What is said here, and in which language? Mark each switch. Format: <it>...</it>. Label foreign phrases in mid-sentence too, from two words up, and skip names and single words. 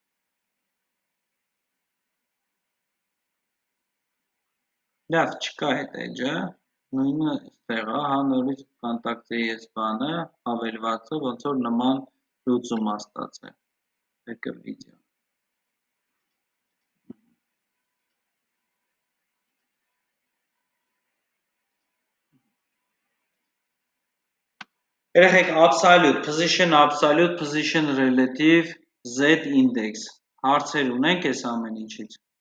<hy>Լավ, չկա այդ էջը, նույնը ստեղ է, հա, նորից կոնտակտի ես բանը, հավելվածը, ոնց որ նման լուծում է ստացել, եկը վիդեո։</hy> <en>Երեխեք absolute, position relative, Z index,</en> <hy>հարցեր ունենք այս ամեն ինչից։</hy>